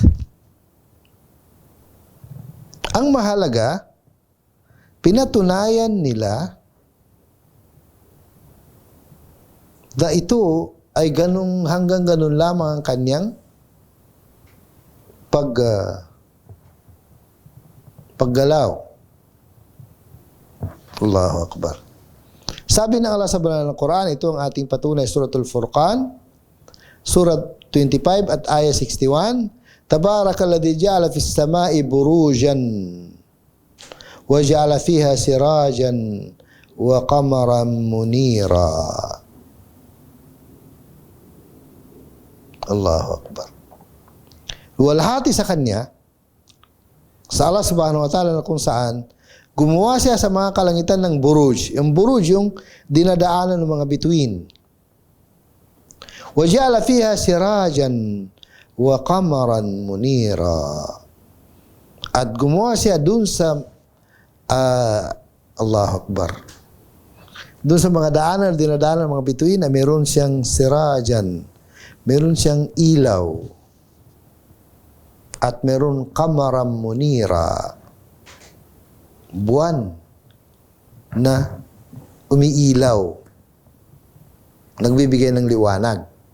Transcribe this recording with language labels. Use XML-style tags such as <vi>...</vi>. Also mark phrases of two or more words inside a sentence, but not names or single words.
<tl>Ang mahalaga, pinatunayan nila na ito ay hanggang ganun lamang ang kanyang paggalaw.</tl> <ar>الله أكبر.</ar> <tl>Sabi ng Allah sa banal na Quran, ito ang ating patunay, Suratul Furqan, Surah 25 at ayah 61,</tl> <ar>تبارك الذي جعل في السماء بروجا وجعل فيها سراجا وقمرا منيرا. الله أكبر.</ar> <tl>Luwalhati sa Kanya, sa Allah</tl> <ar>سبحانه وتعالى,</ar> <tl>na kung saan gumawa siya sa mga kalangitan ng buruj. Yung buruj, yung dinadaanan ng mga bituin.</tl> <ar>وَجَعَلَ فِيهَا سِرَاجًا وَقَمَرًا مُنِيرًا.</ar> <tl>At gumawa siya dun sa</tl> <ar>الله أكبر.</ar> <tl>Dun sa mga daanan, dinadaanan ng mga bituin, na meron siyang sirajan, meron siyang ilaw, at meron</tl> <ar>قمرا منيرا,</ar> <tl>buwan na umiilaw, nagbibigay ng liwanag.</tl>